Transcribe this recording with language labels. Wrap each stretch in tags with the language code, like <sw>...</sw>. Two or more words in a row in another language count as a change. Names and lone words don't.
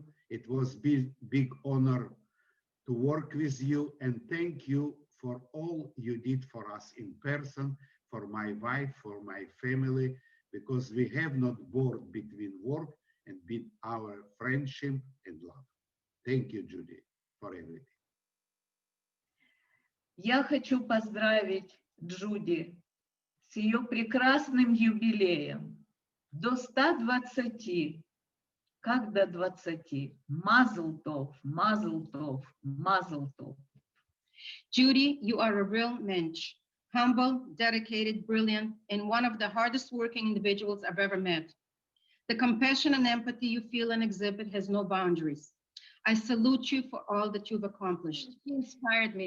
<en>It was big honor to work with you, and thank you for all you did for us in person, for my wife, for my family, because we have not bored between work and our friendship and love. Thank you, Judy, for everything.</en> <ru>Я хочу поздравить Джуди с ее прекрасным юбилеем. До 120, как до 20.</ru> <yi>מזל טוב, מזל טוב, מזל טוב.</yi> <en>Judy, you are a real mensch. Humble, dedicated, brilliant, and one of the hardest working individuals I've ever met. The compassion and empathy you feel and exhibit has no boundaries. I salute you for all that you've accomplished. She inspired me.</en>